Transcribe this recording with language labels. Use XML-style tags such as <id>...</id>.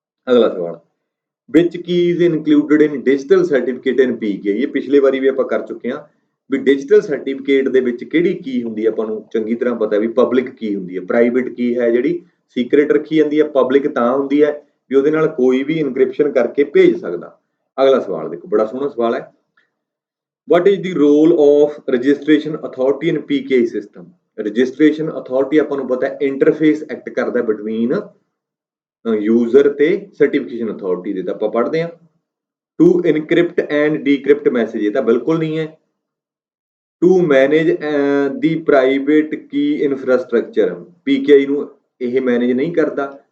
<pa>ਅਗਲਾ ਸਵਾਲ</pa> <en>ਵਿਚ keys included in digital certificate in PKI।</en> <pa>ਇਹ ਪਿਛਲੇ ਵਾਰੀ ਵੀ ਆਪਾਂ ਕਰ ਚੁੱਕੇ ਹਾਂ ਵੀ ਡਿਜੀਟਲ ਸਰਟੀਫਿਕੇਟ ਦੇ ਵਿੱਚ ਕਿਹੜੀ ਕੀ ਹੁੰਦੀ ਹੈ। ਆਪਾਂ ਨੂੰ ਚੰਗੀ ਤਰ੍ਹਾਂ ਪਤਾ ਵੀ ਪਬਲਿਕ ਕੀ ਹੁੰਦੀ ਹੈ, ਪ੍ਰਾਈਵੇਟ ਕੀ ਹੈ ਜਿਹੜੀ ਸੀਕ੍ਰੇਟ ਰੱਖੀ ਜਾਂਦੀ ਹੈ, ਪਬਲਿਕ ਤਾਂ ਹੁੰਦੀ ਹੈ ਵੀ ਉਹਦੇ ਨਾਲ ਕੋਈ ਵੀ ਇਨਕ੍ਰਿਪਸ਼ਨ ਕਰਕੇ ਭੇਜ ਸਕਦਾ। ਅਗਲਾ ਸਵਾਲ ਦੇਖੋ, ਬੜਾ ਸੋਹਣਾ ਸਵਾਲ ਹੈ।</pa> <en>what is the role of registration authority in PKI system।</en> <pa>Registration authority ਆਪਾਂ ਨੂੰ ਪਤਾ ਇੰਟਰਫੇਸ ਐਕਟ ਕਰਦਾ ਬਿਟਵੀਨ ਯੂਜ਼ਰ ਤੇ ਸਰਟੀਫਿਕੇਸ਼ਨ ਅਥਾਰਟੀ ਦੇ। ਤਾਂ ਆਪਾਂ ਪੜ੍ਹਦੇ ਹਾਂ</pa> <en>to encrypt and decrypt message,</en> <pa>ਇਹ ਤਾਂ ਬਿਲਕੁਲ ਨਹੀਂ ਹੈ।</pa> <en>to manage the private key infrastructure,</en> <pa>PKI ਨੂੰ ਇਹ ਮੈਨੇਜ ਨਹੀਂ ਕਰਦਾ।</pa>